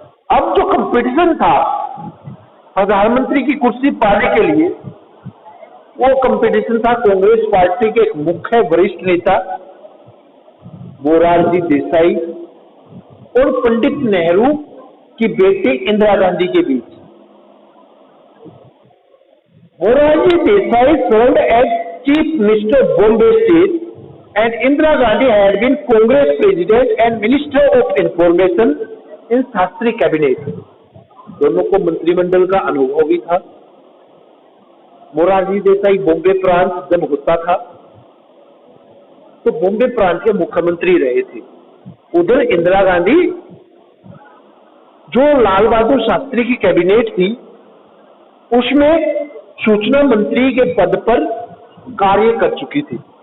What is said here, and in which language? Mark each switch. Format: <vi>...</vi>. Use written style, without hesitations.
<hi>अब जो कंपटीशन था प्रधानमंत्री की कुर्सी पाने के लिए, वो कंपटीशन था कांग्रेस पार्टी के एक मुख्य वरिष्ठ नेता मोरारजी देसाई और पंडित नेहरू की बेटी इंदिरा गांधी के बीच।</hi> <en>Morarji Desai served as chief minister of Bombay state and Indira Gandhi had been Congress President and Minister of Information in Shastri cabinet.</en> <hi>दोनों को मंत्रिमंडल का अनुभव भी था। मोरारजी देसाई बॉम्बे प्रांत जब होता था तो बॉम्बे प्रांत के मुख्यमंत्री रहे थे। उधर इंदिरा गांधी जो लाल बहादुर शास्त्री की कैबिनेट थी उसमें सूचना मंत्री के पद पर कार्य कर चुकी थी।</hi>